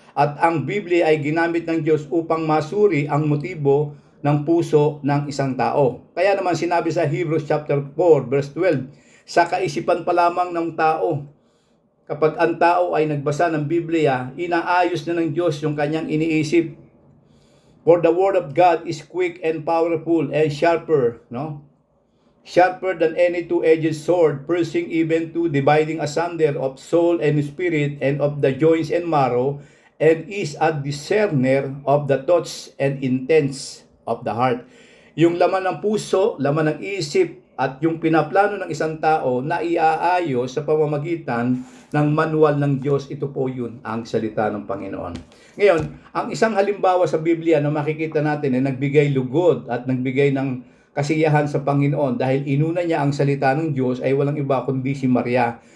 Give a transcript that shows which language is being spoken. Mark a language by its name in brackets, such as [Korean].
[Filipino] At ang Biblia ay ginamit ng Diyos upang masuri ang motibo ng puso ng isang tao. Kaya naman sinabi sa Hebrews chapter 4 verse 12, sa kaisipan pa lamang ng tao, kapag ang tao ay nagbasa ng Biblia, inaayos na ng Diyos yung kanyang iniisip. [English] For the word of God is quick and powerful and sharper, no? Sharper than any two-edged sword, piercing even to dividing asunder of soul and spirit and of the joints and marrow, and is a discerner of the thoughts and intents of the heart. [Filipino] Yung laman ng puso, laman ng isip, at yung pinaplano ng isang tao na iaayos sa pamamagitan ng manual ng Diyos, ito po yun ang salita ng Panginoon. Ngayon, ang isang halimbawa sa Biblia na makikita natin ay nagbigay lugod at nagbigay ng kasiyahan sa Panginoon dahil inuna niya ang salita ng Diyos ay walang iba kundi si Maria.